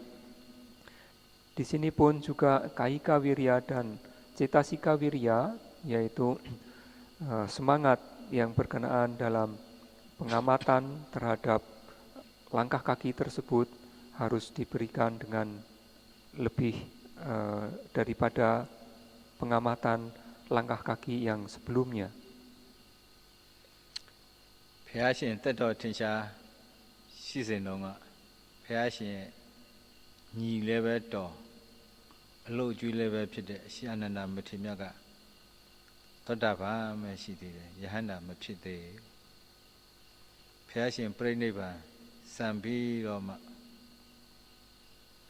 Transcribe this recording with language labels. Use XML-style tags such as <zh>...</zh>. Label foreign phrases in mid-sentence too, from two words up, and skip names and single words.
<id>Di sini pun juga kayika wirya dan cetasika wirya, yaitu semangat yang berkenaan dalam pengamatan terhadap langkah kaki tersebut harus diberikan dengan lebih daripada pengamatan langkah kaki yang sebelumnya.</id> <my>ဘုရားရှင်တက်တော်ထင်ရှားရှိစဉ်တုန်းကဘုရားရှင်ညီလည်းပဲတော်အလို့ကျွေးလည်းပဲဖြစ်တဲ့အရှင်အနန္ဒမထေရမြတ်ကသောတာပန်ပဲရှိသေးတယ်ယဟန္တာမဖြစ်သေးဘုရားရှင်ပြိဋိဘံစံပြီးတော့မှအ</my>